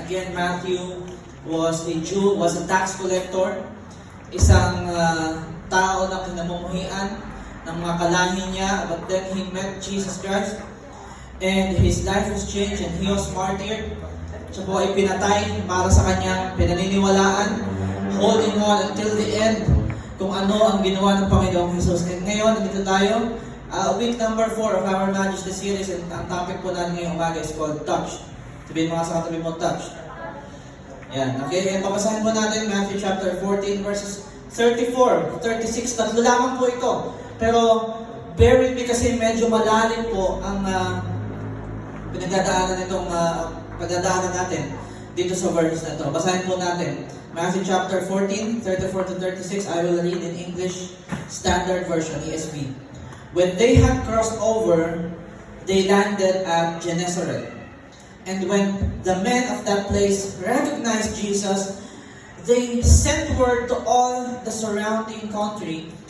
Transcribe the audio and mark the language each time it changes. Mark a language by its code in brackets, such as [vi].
[en] Again, Matthew was a Jew, was a tax collector, [tl] isang tao na kinamumuhian ng mga kalahi niya, [en] but then he met Jesus Christ and his life was changed and he was martyred. [tl] Siya po ay pinatay para sa kanyang pinaniniwalaan, [en] holding on until the end [tl] kung ano ang ginawa ng Panginoong Jesus. [en] And [tl] ngayon, nandito tayo, [en] week number 4 of our Majesty series, and ang topic [tl] po natin ngayong umaga [en] is called Touch. [tl] Sabihin mga sa katabi mo, Touch. Yan, okay, and papasahin po natin Matthew chapter 14 verses 34, 36, tatlo lamang po ito. Pero, [en] bear with me [tl] kasi medyo malalim po ang pinagdadaanan itong pagdadaanan natin dito sa verse na ito. Basahin po natin. [en] Matthew chapter 14, 34 to 36, I will read in English Standard Version, ESV. When they had crossed over, they landed at Gennesaret. And when the men of that place recognized Jesus, they sent word to all the surrounding country.